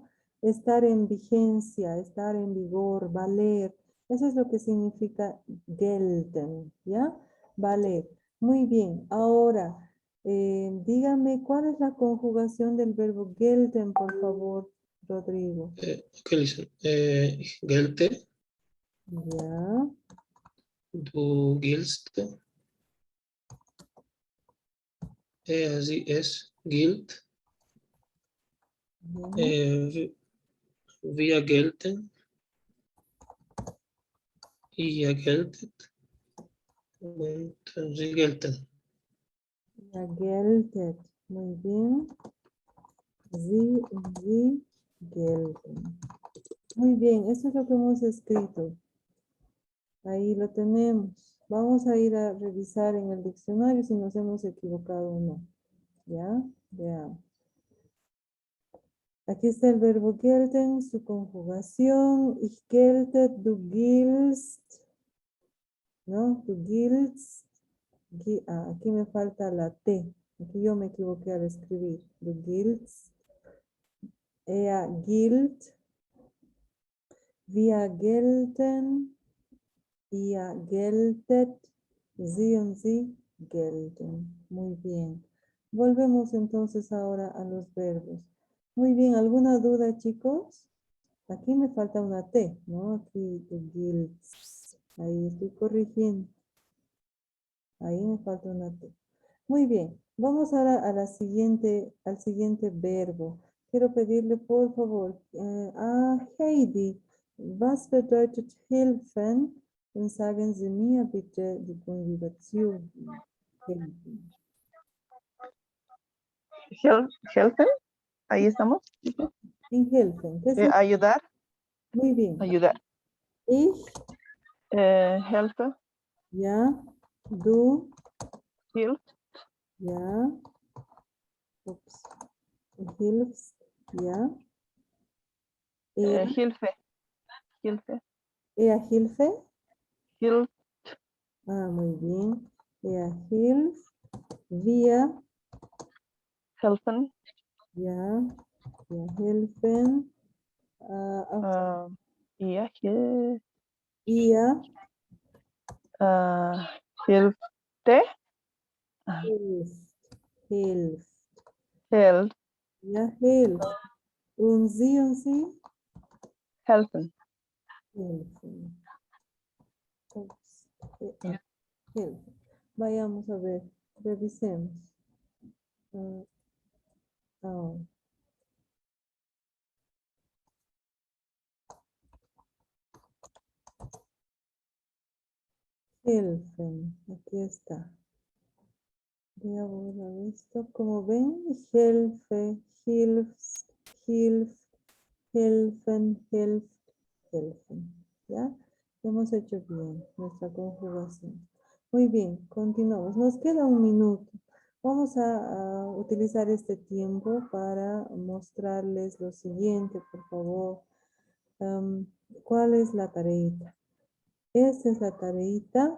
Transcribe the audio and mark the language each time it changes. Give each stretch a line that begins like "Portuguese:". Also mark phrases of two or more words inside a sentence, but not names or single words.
Spanish: Estar en vigencia, estar en vigor, valer. Eso es lo que significa gelten, ¿ya? Valer. Muy bien. Ahora, dígame, ¿cuál es la conjugación del verbo gelten, por favor, Rodrigo?
English: Okay, listen.
German: Ich gelte,
Spanish: Ya.
German: du giltst, sie, es gilt,
Spanish: Ya.
German: wir gelten, ihr geltet und sie gelten.
Spanish: Ya geltet. Muy bien.
German: Sie gelten.
Spanish: Muy bien, eso es lo que hemos escrito. Ahí lo tenemos. Vamos a ir a revisar en el diccionario si nos hemos equivocado o no. ¿Ya? Veamos. Aquí está el verbo gelten, su conjugación.
German: Ich gelte, du giltst. ¿No? Du giltst.
Spanish: Aquí me falta la T. Aquí yo me equivoqué al escribir.
German: Du giltst. Er gilt. Wir gelten. Ihr geltet, sie und sie gelten.
Spanish: Muy bien. Volvemos entonces ahora a los verbos. Muy bien, ¿alguna duda, chicos? Aquí me falta una T, ¿no? Aquí, gilts. Ahí estoy corrigiendo. Ahí me falta una T. Muy bien, vamos ahora a al siguiente verbo. Quiero pedirle, por favor, a Heidi,
German: was bedeutet helfen? Und sagen Sie mir bitte die Konjugation. Helfen. Helfen,
Spanish: ahí estamos. En helfen, ¿qué significa? Ayudar, Muy bien. ayudar.
German: Ich, Helfe, ja, du, hilf, ja, ups, hilfst, ja, er, Hilfe, Hilfe, Hilfe, Hilf,
Spanish: muy bien,
German: hilft, wir, helfen, ja, wir helfen, ihr, ihr, hilfte, hilft, helf, ja, hilft. Und sie, helfen. helfen. Ups, helfen.
Spanish: Vayamos a ver, revisemos. Ahora. Helfen, aquí está. Voy a borrar esto. Como ven,
German: helfe, hilfs, hilf, helfen, helft, helfen.
Spanish: ¿Ya? Hemos hecho bien nuestra conjugación. Muy bien, continuamos. Nos queda un minuto. Vamos a utilizar este tiempo para mostrarles lo siguiente, por favor. ¿Cuál es la tareita? Esta es la tareita.